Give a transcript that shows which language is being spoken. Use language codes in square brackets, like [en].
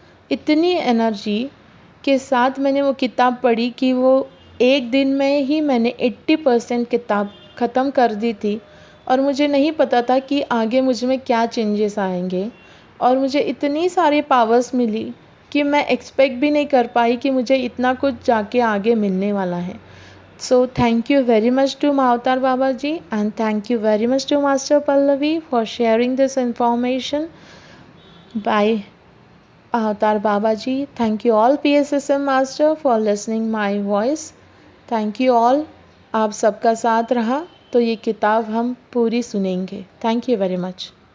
[hi] इतनी एनर्जी के साथ मैंने वो किताब पढ़ी कि वो एक दिन में ही मैंने 80% किताब ख़त्म कर दी थी, और मुझे नहीं पता था कि आगे मुझ में क्या चेंजेस आएंगे, और मुझे इतनी सारी पावर्स मिली कि मैं एक्सपेक्ट भी नहीं कर पाई कि मुझे इतना कुछ जाके आगे मिलने वाला है। [en] So thank you very much to Mahavatar Babaji, and thank you very much to Master Pallavi for sharing this information. Bye Mahavatar Babaji. Thank you all PSSM Master for listening my voice. Thank you all. [hi] आप सबका साथ रहा तो ये किताब हम पूरी सुनेंगे। [en] Thank you very much.